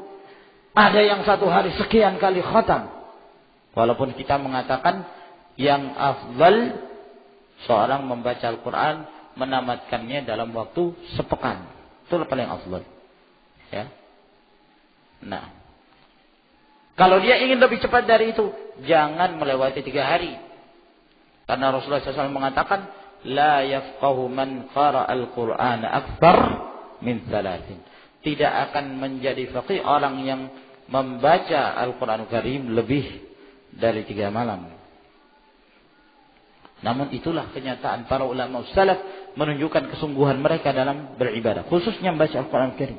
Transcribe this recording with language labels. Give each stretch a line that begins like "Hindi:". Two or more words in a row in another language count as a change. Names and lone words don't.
Indonesian: Ada yang 1 hari sekian kali khatam. Walaupun kita mengatakan yang afdal seorang membaca Al-Quran menamatkannya dalam waktu sepekan. Itu paling afdal. Ya. Nah, kalau dia ingin lebih cepat dari itu, jangan melewati 3 hari. Karena Rasulullah SAW mengatakan,
Arabic: لا يفقه من قرأ القرآن أكثر من 3.
Indonesian: Tidak akan menjadi faqih orang yang membaca Al-Quran Karim lebih dari 3 malam. Namun itulah kenyataan para ulama salaf, menunjukkan kesungguhan mereka dalam beribadah, khususnya membaca Al-Quran Karim.